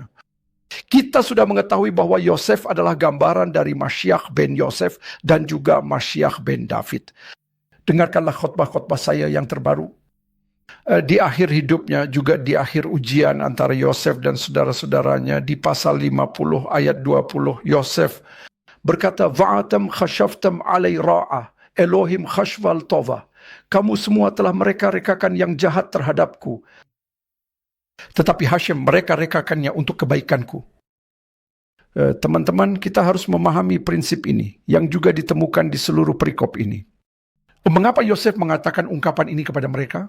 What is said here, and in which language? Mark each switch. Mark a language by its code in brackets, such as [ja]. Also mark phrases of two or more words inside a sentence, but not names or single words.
[id] Kita sudah mengetahui bahwa Yosef adalah gambaran dari Masyiach ben Yosef dan juga Masyiach ben David. Dengarkanlah khotbah-khotbah saya yang terbaru. Di akhir hidupnya, juga di akhir ujian antara Yosef dan saudara-saudaranya, di pasal 50 ayat 20, Yosef berkata, [he] ואתם חשבתם עלי רעה, אלהים חשבה טובה. [id] Kamu semua telah mereka-rekakan yang jahat terhadapku. Tetapi Hashem mereka-rekakannya untuk kebaikanku. Teman-teman, kita harus memahami prinsip ini yang juga ditemukan di seluruh perikop ini. Mengapa Yosef mengatakan ungkapan ini kepada mereka?